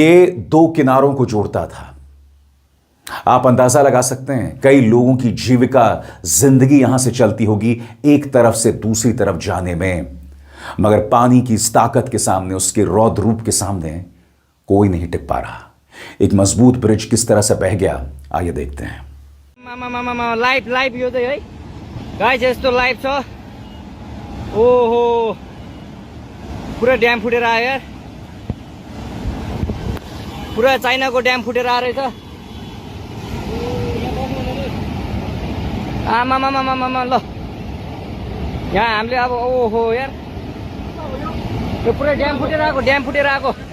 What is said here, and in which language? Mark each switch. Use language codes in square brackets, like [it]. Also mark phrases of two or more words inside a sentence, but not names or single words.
[hi] ये दो किनारों को जोड़ता था। आप अंदाजा लगा सकते हैं कई लोगों की जीविका, जिंदगी यहां से चलती होगी एक तरफ से दूसरी तरफ जाने में, मगर पानी की इस ताकत के सामने, उसके रौद्र रूप के सामने कोई नहीं टिक पा रहा। एक मजबूत ब्रिज किस तरह से बह गया, आइए देखते हैं। [ne] लाइभ यो चाहिँ है गाइस, यस्तो लाइभ छ। ओहो, पुरा ड्याम फुटेर आयो यार, पुरा चाइनाको ड्याम फुटेर आएर रहेछ। आमामामामामा ल, यहाँ हामीले अब ओहो यार, यो पुरै ड्याम फुटेर आएको, ड्याम फुटेर आएको।